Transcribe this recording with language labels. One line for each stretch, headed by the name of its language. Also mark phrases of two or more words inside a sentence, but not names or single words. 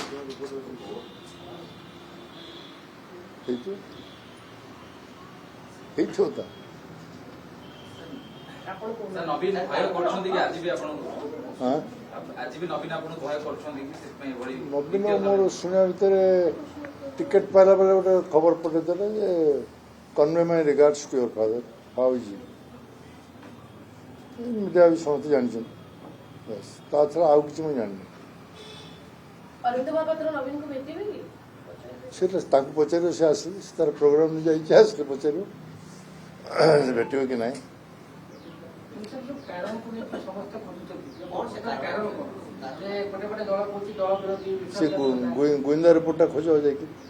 Odia: ହେଇଥିବ ତା ନବୀନ ମୋର ଶୁଣିବା ଭିତରେ ଟିକେଟ ପାଇଲା ବେଳେ ଗୋଟେ ଖବର ପଠେଇଦେଲେ ଯେ
English: convey my regards to your father. How is he?
Odia: ମିଡ଼ିଆ ବି ସମସ୍ତେ ଜାଣିଛନ୍ତି ବାସ୍ ତା ଛଡ଼ା ଆଉ କିଛି ମୁଁ ଜାଣିନି ସେଟା ତାଙ୍କୁ ପଚାରିବ ସେ ଆସିଲେ ସେ ତାର ପ୍ରୋଗ୍ରାମ ଯାଇଛି ଆସିଲେ ପଚାରିବ ଭେଟିବ କି ନାହିଁ ସେ ଗୁଇନ୍ଦା ରିପୋର୍ଟଟା ଖୋଜ ଯାଇକି